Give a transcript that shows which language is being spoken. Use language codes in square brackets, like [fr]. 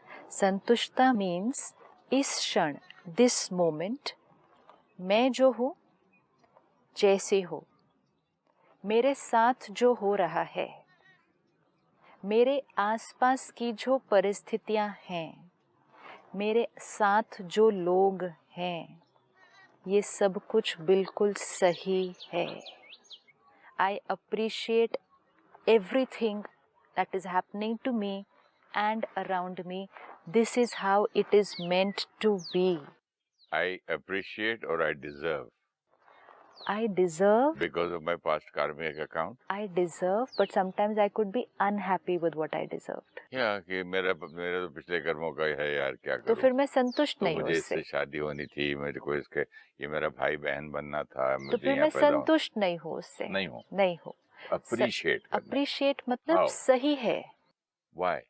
[hi] संतुष्टता means इस क्षण, this moment, मैं जो हूँ, जैसे हो, मेरे साथ जो हो रहा है, मेरे आसपास की जो परिस्थितियाँ हैं, मेरे साथ जो लोग हैं, ये सब कुछ बिल्कुल सही है। [en] I appreciate everything that is happening to me and around me. This is how it is meant to be. I appreciate or I deserve? I deserve. Because of my past karmic account? I deserve, but sometimes I could be unhappy with what I deserved. [hi] Yeah, कि मेरा तो पिछले कर्मों का है यार, क्या करूं? तो फिर मैं संतुष्ट नहीं हूँ मुझे उससे। इससे शादी होनी थी, मेरे को इसके, ये मेरा भाई बहन बनना था, तो फिर मैं संतुष्ट नहीं हूँ उससे। नहीं हूँ। अप्रिशिएट करना, अप्रिशिएट मतलब [en] How? [hi] सही है, [en] why,